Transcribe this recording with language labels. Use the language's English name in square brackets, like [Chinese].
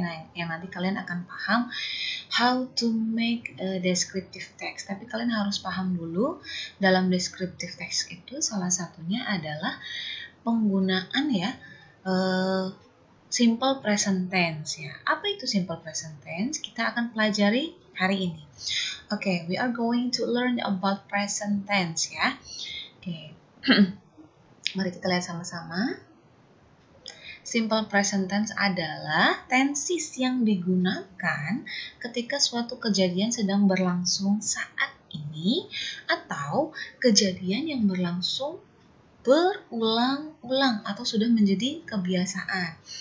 [Indonesian] Nah, yang nanti kalian akan paham [English] how to make a descriptive text. [Indonesian] Tapi kalian harus paham dulu dalam descriptive text itu salah satunya adalah penggunaan ya simple present tense ya. Apa itu simple present tense? Kita akan pelajari hari ini. [English] Oke, we are going to learn about present tense ya. [Indonesian] Oke. Mari kita lihat sama-sama. Simple present tense adalah tenses yang digunakan ketika suatu kejadian sedang berlangsung saat ini atau kejadian yang berlangsung berulang-ulang atau sudah menjadi kebiasaan.